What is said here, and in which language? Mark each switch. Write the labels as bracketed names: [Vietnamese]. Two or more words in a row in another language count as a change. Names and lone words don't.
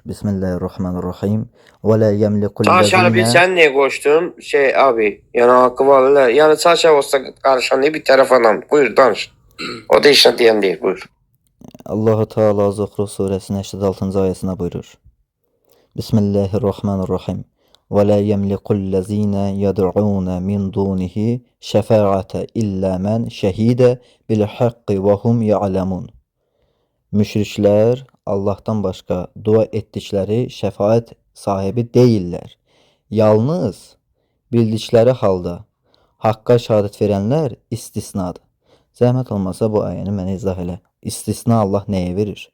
[Arabic] Bismillahirrahmanirrahim. ولا يملك [Azerbaijani] Çarşanı bir sən niyə qoşdun? Abi, yəni haqqı var. Yəni çarşan olsa qarışan bir tərəfdən. Buyur, danış. O da işlə deyən deyil, buyur. Allah Teala Zuhruf surəsinin 86-cı ayəsində buyurur. [Arabic] Bismillahirrahmanirrahim. وَلَا يَمْلِقُ الَّذ۪ينَ يَدْعُونَ مِنْ دُونِهِ شَفَاعَةَ إِلَّا مَنْ شَهِيدَ بِالْحَقِّ وَهُمْ يَعْلَمُونَ. [Azerbaijani] Müşriklər Allah'tan başqa dua etdikləri şəfaət sahibi deyillər. Yalnız bildikləri halda haqqa şahadət verənlər istisnadır. Zəhmət olmasa bu ayəni mənə izah elə.